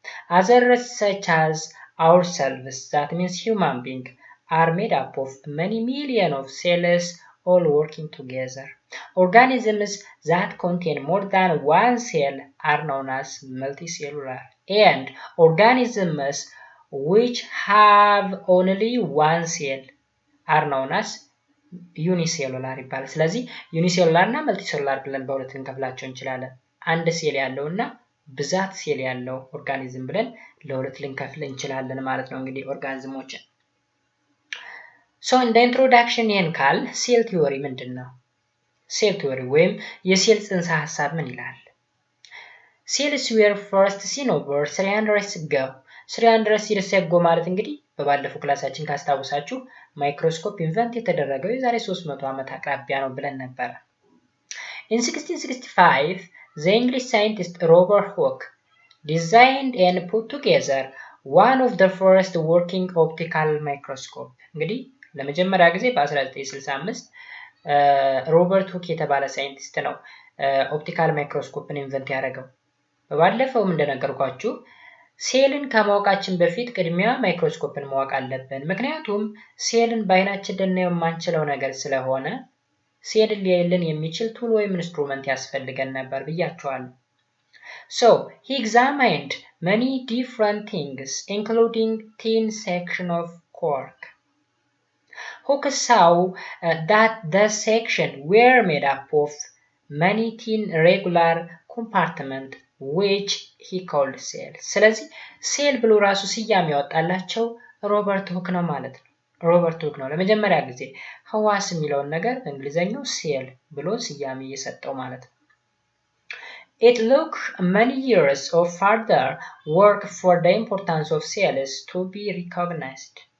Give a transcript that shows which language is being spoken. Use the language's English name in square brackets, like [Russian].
[English] Others such as ourselves, that means human being, are made up of many million of cells all working together. Organisms that contain more than one cell are known as [Amharic] multicellular, and organisms which have only one cell are known as ዩኒሴሉላር ይባላል። ስለዚህ ዩኒሴሉላር እና መልቲሴሉላር ብለን በሁለት ልንከፍላቸው እንችላለን። አንድ ሴል ያለው እና ብዛት ሴል ያለው ኦርጋኒዝም ብለን ለሁለት ልንከፍል እንችላለን ማለት ነው። እንግዲህ ኦርጋኒዝሞችን እንደ ኢንትሮዳክሽን ይሄን ካል ሴል ቲዮሪ ምንድን ነው? ሴል ቲዮሪ ወይም የሴል ጽንሰ ሐሳብ ምን ይላል? [English] ሴልስ were first seen over 300 years ago. 300 years ago [Amharic] ማለት እንግዲህ በባለፈው ክላሳችን ካስታውሳችሁ ማይክሮስኮፕ ኢንቨንት የተደረገው የዛሬ 300 ዓመት አቅራቢያ ነው ብለን ነበር። [English] In 1665 the English scientist Robert Hooke designed and put together one of the first working optical microscope. [Amharic] እንግዲህ ለመጀመሪያ ጊዜ በ1965 ሮበርት ሁክ የተባለ ሳይንቲስት ነው ኦፕቲካል ማይክሮስኮፕን ኢንቨንት ያደረገው። በባለፈውም እንደነገርኳችሁ ሴልን ከማወቃችን በፊት ቅድሚያ ማይክሮስኮፕን ማወቅ አለብን። ምክንያቱም ሴልን በአይናችን ልናየው የማንችለው ነገር ስለሆነ ሴልን ሊያይልን የሚችል ቱል ወይም ኢንስትሩመንት ያስፈልገን ነበር ብያቸዋለሁ። [English] So he examined many different things, including thin section of cork. Hooke saw that the section were made up of many thin regular compartments which he called cells. [Amharic] ስለዚህ ሴል ብሎ ራሱ ስያሜ ያወጣላቸው ሮበርት ሁክ ነው ማለት ነው። ሮበርት ሁክ ነው ለመጀመሪያ ጊዜ ህዋስ የሚለውን ነገር በእንግሊዘኛው ሴል ብሎ ስያሜ የሰጠው ማለት ነው። [English] It took many years of further work for the importance of cells to be recognized.